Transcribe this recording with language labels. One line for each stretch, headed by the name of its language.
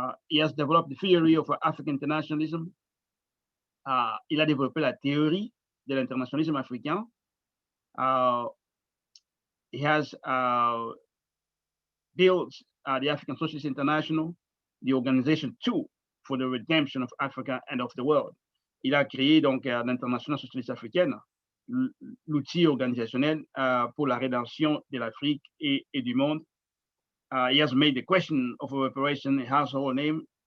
English: He has developed the theory of African internationalism.
French: Il a développé la théorie de l'internationalisme africain.
English: He has built the African Socialist International, the organization too, for the redemption of Africa and of the world.
French: Il a créé donc l'Internationale socialiste africaine, l'outil organisationnel pour la rédemption de l'Afrique et du monde.
English: He has made the question of reparation a household name.